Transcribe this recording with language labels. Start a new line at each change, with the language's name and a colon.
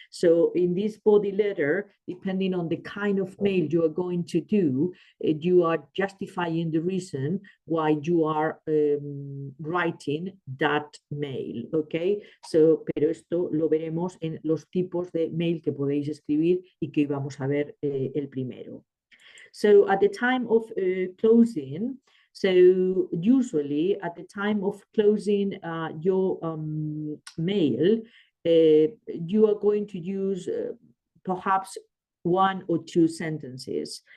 English: So in this body letter, depending on the kind of mail you are going to do, you are justifying the reason why you are writing that mail, okay?
Spanish: So, pero esto lo veremos en los tipos de mail que podéis escribir y que vamos a ver el primero.
English: So at the time of closing, so usually at the time of closing your mail, you are going to use perhaps one or two sentences.